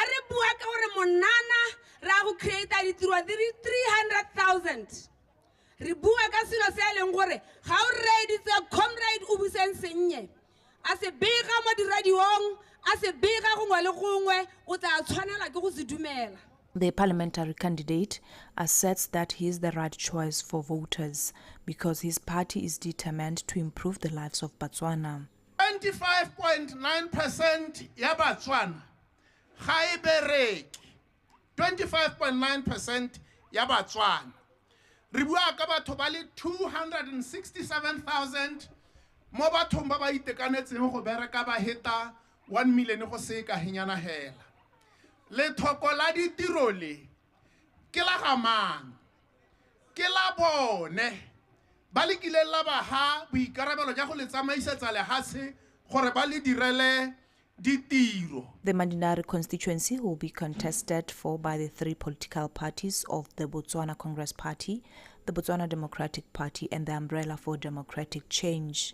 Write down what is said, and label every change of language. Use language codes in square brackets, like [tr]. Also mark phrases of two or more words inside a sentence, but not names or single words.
[tn] re bua ka gore monana ra go create ditiro di 300,000 re bua ka selo se leng gore ga o reditse comrade Ubuseng Senye a se bega mo di radiong a se bega gongwe le gongwe o tla tshwanela ke go se dumela. [en] The parliamentary candidate asserts that he is the right choice for voters because his party is determined to improve the lives of Botswana. [tn] 25.9% ya Botswana ga e bereke. 25.9% ya Botswana. Re bua ka batho ba le 267,000 mo bathong ba ba itekanetseng go bereka ba heta 1 million go se ka henyana hela. Le thoko la ditiro le ke la gamang ke la bone ba le kile la ba ha boikarabelo ja go le tsamaisetsa le hase gore ba le direle ditiro. [en] The Madinari constituency will be contested for by the 3 political parties of the Botswana Congress Party, the Botswana Democratic Party and the Umbrella for Democratic Change.